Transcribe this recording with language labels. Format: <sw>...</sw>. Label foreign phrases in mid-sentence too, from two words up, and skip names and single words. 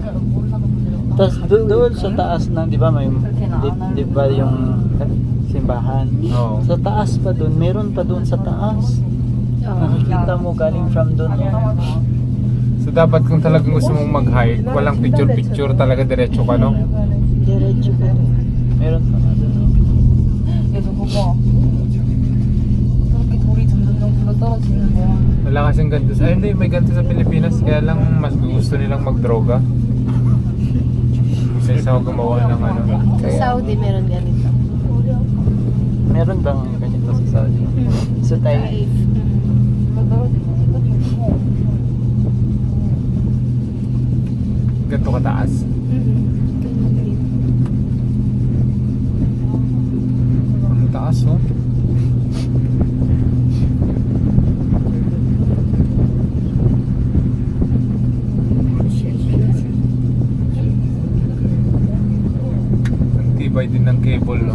<tl>Tapos doon sa taas na, di ba may, di ba yung simbahan? Oo. Sa taas pa doon, meron pa doon sa taas. Nakikita mo galing from doon. So dapat kung talagang gusto mong mag-hike, walang picture-picture talaga, diretso ka, no? Diretso ka. Meron pa nga doon.</tl> <ko>계속 보고 저렇게 돌이 점점 굴러 떨어지는 거야.</ko> <tl>Wala kasing ganito sa, ay hindi, may ganito sa Pilipinas, kaya lang mas gusto nilang mag-droga. Isa isa ako gumawa ng ano. Sa Saudi meron ganito. Meron bang ganito sa Saudi? Sa Thai?</tl> <ko>굴러 떨어지는 거 이거 좋고.</ko> <tl>Ganito kataas. Ang taas, oh. Ang tibay din ng cable, no?</tl>